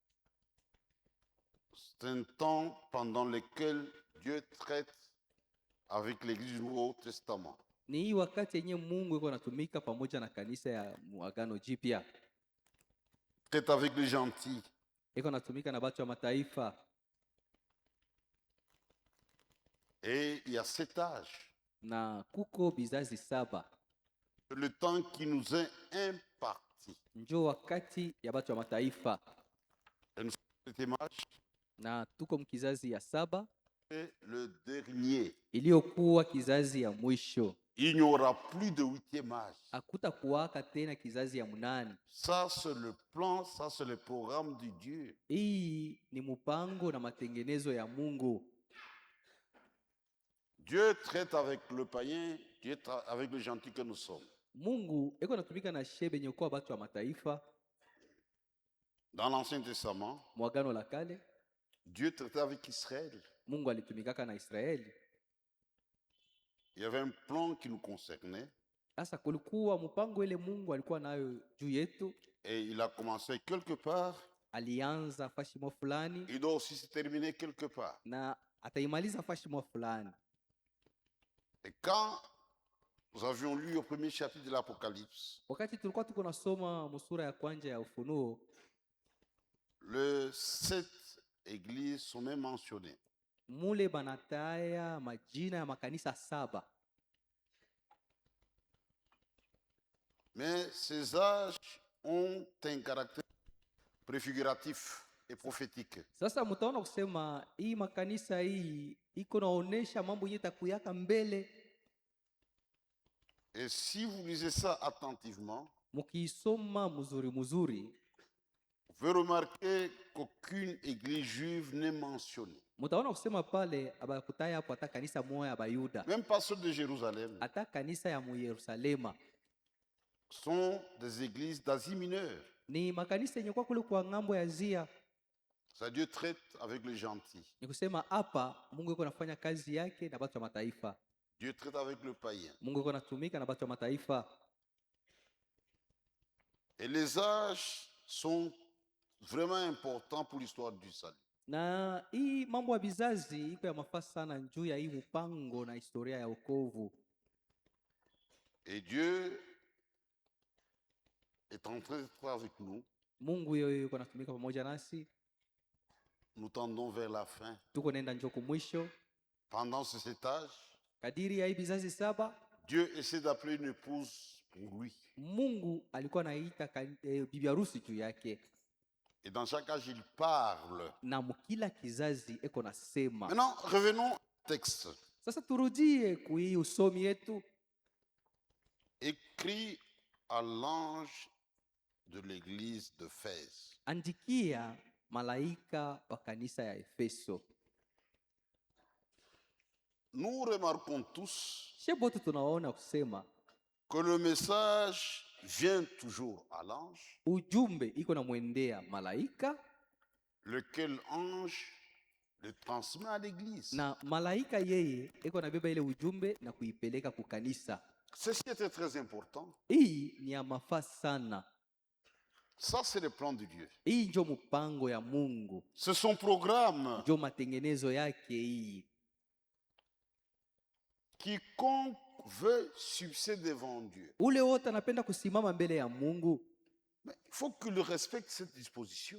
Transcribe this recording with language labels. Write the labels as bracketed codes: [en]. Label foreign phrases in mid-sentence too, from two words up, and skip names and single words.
[fr] C'est un temps pendant lequel Dieu traite avec l'Église du Nouveau Testament. [sw] Ni hii wakati yenye Mungu iko anatumika pamoja na kanisa ya Agano Jipya, [fr] Traite avec les gentils. [sw] iko anatumika na watu wa mataifa, [fr] Et il y a 7 âges. [sw] na kuko bizazi 7. [fr] Le temps qui nous est imparti. [sw] Njo wakati ya watu wa mataifa, [fr] Et nous sommes le 7e âge. [sw] na tuko mkizazi ya 7 [fr] Et le dernier. [sw] iliyokuwa kizazi ya mwisho. [fr] Il n'y aura plus de 8e âge. [sw] Hakutakuwaka tena kizazi ya 8. [fr] Ça, c'est le plan, ça, c'est le programme de Dieu. [sw] Hii ni mpango na matengenezo ya Mungu. [fr] Dieu traite avec le païen, Dieu traite avec le gentil que nous sommes. [sw] Mungu eko natumika na shebe yenye kuwa watu wa mataifa. [fr] Dans l'Ancien Testament, [sw] Mwagano la kale [fr] Dieu traitait avec Israël. [sw] Mungu alitumikaka na Israeli. [fr] Il y avait un plan qui nous concernait [sw] Sasa kulikuwa mpango ile Mungu alikuwa nayo juu yetu. [fr] et il a commencé quelque part. [sw] Alianza fashimo fulani [fr] Il doit aussi se terminer quelque part. [sw] na ataimaliza fashimo fulani. [fr] Et quand nous avions lu au premier chapitre de l'Apocalypse, [sw] Wakati tulikuwa tuko nasoma musura ya kwanza ya Ufunuo, [fr] les 7 églises sont même mentionnées. [sw] mule banataya majina ya makanisa 7. [fr] Mais ces âges ont un caractère préfiguratif et prophétique. [sw] Sasa mtaona kusema hii makanisa hii iko naonesha mambo yenye takuyaka mbele. [fr] Et si vous lisez ça attentivement, [sw] Mukisoma mzuri mzuri, [fr] vous pouvez remarquer qu'aucune église juive n'est mentionnée. [sw] mtaona kusema pale abakutaya hapo hata kanisa moja ya Bayuda, [fr] Même pas ceux de Jérusalem. [sw] hata kanisa ya Yerusalema. [fr] Sont des églises d'Asie mineure. [sw] Ni makanisa yenye kwa kule kwa ngambo ya Asia. [fr] Ça, Dieu traite avec les gentils. [sw] Ni kusema hapa Mungu yuko anafanya kazi yake na watu wa mataifa. [fr] Dieu traite avec le païen. [sw] Mungu yuko anatumika na watu wa mataifa. [fr] Et les âges sont vraiment importants pour l'histoire du salut. [sw] Na hii mambo ya bizazi iko ya mafaa sana juu ya hii mpango na historia ya wokovu. [fr] Et Dieu est en train d'être avec nous. [sw] Mungu yeye yuko anatumika pamoja nasi. [fr] Nous tendons vers la fin. [sw] Tuko nenda njoko mwisho. [fr] Pendant ce 7 âges, [sw] Kadiri ya hii bizazi 7, [fr] Dieu essaie d'appeler une épouse pour lui. [sw] Mungu alikuwa anaita bibi harusi juu yake. [fr] Et dans chaque âge, il parle. [sw] Na mkila kizazi eko nasema. [fr] Maintenant, revenons au texte. [sw] Sasa turudie kui usomi yetu. [fr] Écrit à l'ange de l'église de d'Éphèse. [sw] Andikia malaika wa kanisa ya Efeso. [fr] Nous remarquons tous [sw] Shebote tunaona kusema [fr] que le message vient toujours à l'ange, [sw] ujumbe iko na mwendea malaika, [fr] lequel ange le transmet à l'église. [sw] na malaika yeye iko na beba ile ujumbe na kuipeleka ku kanisa. [fr] Ceci était très important. [sw] Hii ni ya mafaa sana. [fr] Ça, c'est le plan de Dieu. [sw] Hii njo mpango ya Mungu, [fr] C'est son programme. [sw] njo matengenezo yake hii. [fr] Quiconque veut succéder devant Dieu, [sw] Ule wote anapenda kusimama mbele ya Mungu, [fr] mais il faut qu'il respecte cette disposition.